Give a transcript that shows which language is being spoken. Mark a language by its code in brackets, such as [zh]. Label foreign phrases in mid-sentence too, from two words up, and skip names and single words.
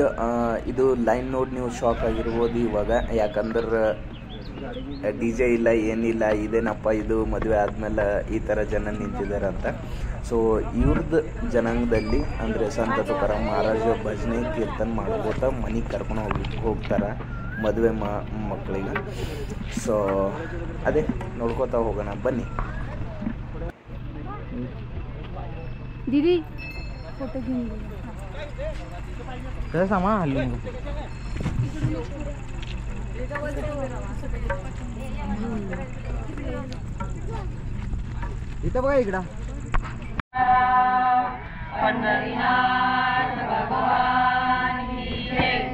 [kn] ಇದು ಲೈನ್ ನೋಡಿ ನೀವು ಶಾಕ್ ಆಗಿರ್ಬೋದು ಇವಾಗ, ಯಾಕಂದ್ರೆ DJ ಇಲ್ಲ ಏನಿಲ್ಲ, ಇದೇನಪ್ಪ ಇದು ಮದುವೆ ಆದಮೇಲೆ ಈ ಥರ ಜನ ನಿಂತಿದ್ದಾರೆ ಅಂತ. ಸೊ ಇವ್ರದ್ದು ಜನಾಂಗದಲ್ಲಿ ಅಂದರೆ ಸಂತ ತುಕಾರಾಮ್ ಮಹಾರಾಜ ಭಜನೆ ಕೀರ್ತನೆ ಮಾಡ್ಕೋತ ಮನೆಗೆ ಕರ್ಕೊಂಡು ಹೋಗ್ತಾರೆ ಮದುವೆ ಮಕ್ಕಳಿಗೆ. ಸೊ ಅದೇ ನೋಡ್ಕೋತಾ ಹೋಗೋಣ ಬನ್ನಿ. [mr] दीदी फोटो घेऊन सामा हल्ली इथं बघा इकडं पंढरीनाथ [hi] भगवान की जय.